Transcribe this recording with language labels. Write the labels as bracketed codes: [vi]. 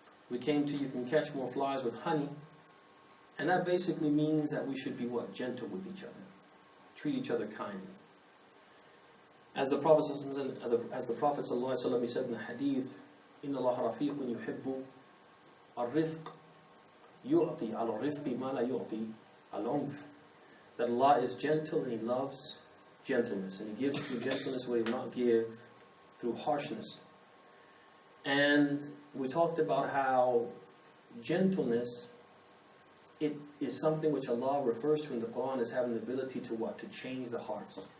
[en] We came to you can catch more flies with honey. And that basically means that we should be what? Gentle with each other. Treat each other kindly. As the Prophet ﷺ, he said in the hadith, [ar] إِنَّ اللَّهَ رَفِيقٌ يُحِبُّ الرِّفْقِ يُعْطِي عَلَى الرِّفْقِ مَا لَا يُعْطِي الْعُنْفِ. [en] That Allah is gentle and He loves gentleness. And He gives through gentleness what He will not give through harshness. And we talked about how gentleness, it is something which Allah refers to in the Quran as having the ability to what? To change the hearts.